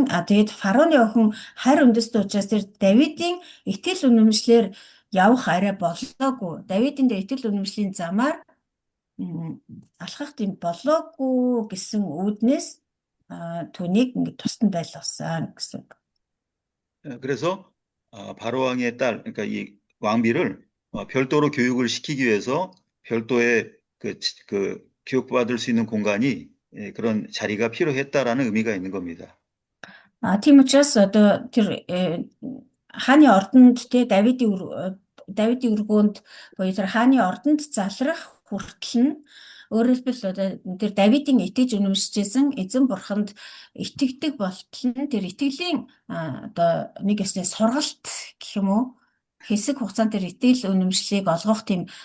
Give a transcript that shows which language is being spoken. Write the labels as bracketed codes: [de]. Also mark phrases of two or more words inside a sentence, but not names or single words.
[mn] Тэгээд фараоны охин харь үндэстэй учраас тэр Давидын итгэл үнэмшлэр явах арай болоогүй. Давидын дээр итгэл үнэмшлийн замаар алхах тийм болоогүй гэсэн үүднээс түүнийг ингээд тусад нь байлгасан гэсэн үг. [ko] 그래서 바로 왕의 딸, 그러니까 이 왕비를 별도로 교육을 시키기 위해서 별도의 그 교육받을 수 있는 공간이 그런 자리가 필요했다라는 의미가 있는 겁니다. [mn] Тийм учраас одоо тэр хааны ордонд те Давидын өргөөнд буюу тэр хааны ордонд залрах хүртэл нь өөрөөр хэлбэл одоо тэр Давидын итгэж үнэмшижсэн эзэн бурханд итгэдэг болтол нь тэр итгэлийн одоо нэг ясны сургалт гэх юм уу хэсэг хугацаанд тэр итгэл үнэмшлийг олгох тийм